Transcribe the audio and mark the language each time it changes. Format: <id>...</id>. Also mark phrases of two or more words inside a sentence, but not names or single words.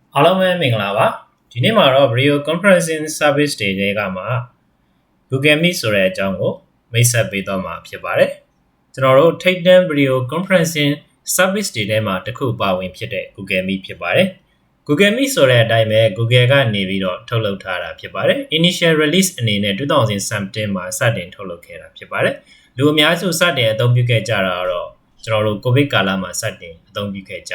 <my>အားလုံးပဲမင်္ဂလာပါဒီနေ့မှာတော့</my> <en>video conferencing service</en> <my>တွေကမှာ Google Meet ဆိုတဲ့အကြောင်းကိုမိတ်ဆက်ပေးတော့မှာဖြစ်ပါတယ်ကျွန်တော်တို့ထိပ်တန်း</my> <en>video conferencing service</en> <my>တွေထဲမှာတစ်ခုပါဝင်ဖြစ်တဲ့ Google Meet ဖြစ်ပါတယ် Google Meet ဆိုတဲ့အတိုင်းပဲ Google ကနေ ပြီးတော့ထုတ်လုပ်ထားတာဖြစ်ပါတယ်</my> <en>Initial release</en> <my>အနေနဲ့2017မှာစတင်ထုတ်လုပ်ခဲ့တာဖြစ်ပါတယ်လူအများစုစတင်အသုံးပြုခဲ့ကြတာတော့ကျွန်တော်တို့ COVID ကာလမှာစတင်အသုံးပြုခဲ့ကြ</my>